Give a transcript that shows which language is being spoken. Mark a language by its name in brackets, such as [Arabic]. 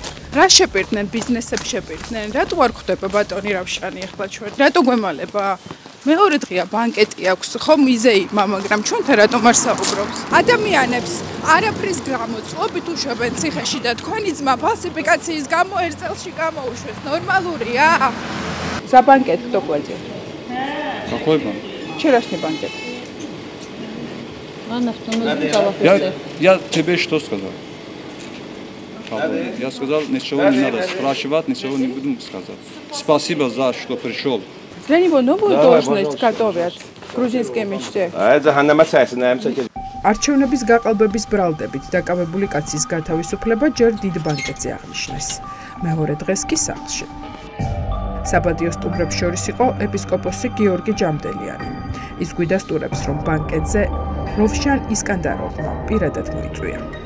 [Georgian] რა შეპირდნენ, ბიზნესებს შეპირდნენ? რატო არ ხვდება ბატონი რავშანი ახლა ჩვენ? რატო გვემალება? მეორე დღეა ბანკეტი აქვს, ხო მიზეიმა, მაგრამ ჩვენთან რატომ არ საუბრობს? ადამიანებს არაფრის გამოწყობით უშვებენ ციხეში და თქვენი ძმა ფალსიფიკაციის გამო 1 წელში გამოუშვეს. ნორმალურია? საბანკეტ [Russian] кто платит? Какой банк? Вчерашний банкет. Я тебе что сказал? Я сказал, ничего не надо спрашивать, ничего не буду сказать. Спасибо за что пришел. Для него новую должность готовят. Грузинские мечты. [Georgian] არჩევნების გაყალბების ბრალდებით დაკავებული კაცის გათავისუფლება ჯერ დიდ ბანკეტზე აღნიშნეს. მეორე დღეს კი სახლში. საბადიო სტუმრებს შორის იყო ეპისკოპოსი გიორგი ჯამდელიანი. ის გვიდასტურებს, რომ ბანკეტზე როვშან ისკანდაროვმა პირადად მოიწვია.